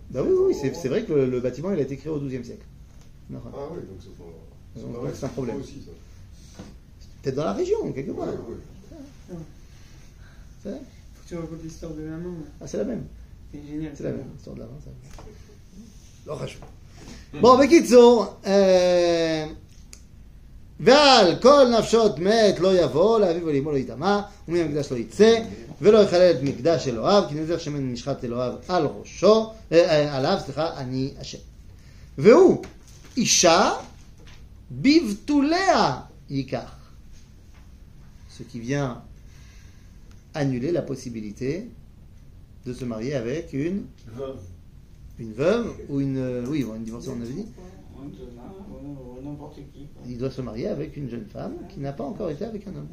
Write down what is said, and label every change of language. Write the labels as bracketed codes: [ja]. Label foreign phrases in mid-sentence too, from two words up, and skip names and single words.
[fr] Bah oui, oui, c'est vrai que le bâtiment il a été créé au XIIe siècle. Non, Ah oui, donc c'est pas. Donc, vrai, c'est un problème. pas aussi ça. peut-être dans la région, quelque part. Ouais, ouais. C'est vrai. Faut que tu racontes l'histoire de la main. là. Ah, c'est la même. C'est génial. C'est la même histoire de la main, ça. l'orage. Bon, [he] בקיצור, ועל כל נפשות מת לא יבוא לאביו ולאמו לא יטמא ומן המקדש לא יצא ולא יחלל את מקדש אלוהיו כי נזר שמן נשחט אלוהיו על ראשו עליו, אני השם. והוא אישה בבתוליה ייקח. [fr] Ce qui vient annuler la possibilité de se marier avec une veuve ou une... oui, une divorcée, on avait dit. N'importe qui. Il doit se marier avec une jeune femme qui n'a pas encore été avec un homme.